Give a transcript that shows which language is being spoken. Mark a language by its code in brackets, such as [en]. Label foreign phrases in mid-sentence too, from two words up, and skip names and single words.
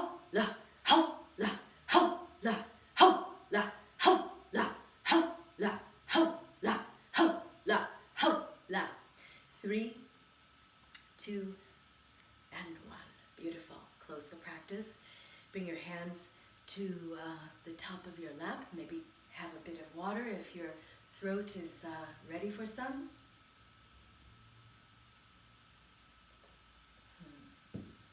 [en] la, ho, la, ho, la, ho, la, ho, la, ho, la, ho, la, ho, la, ho, la. 3, 2, and 1. Beautiful. Close the practice. Bring your hands to the top of your lap. Maybe have a bit of water if your throat is ready for some. Good.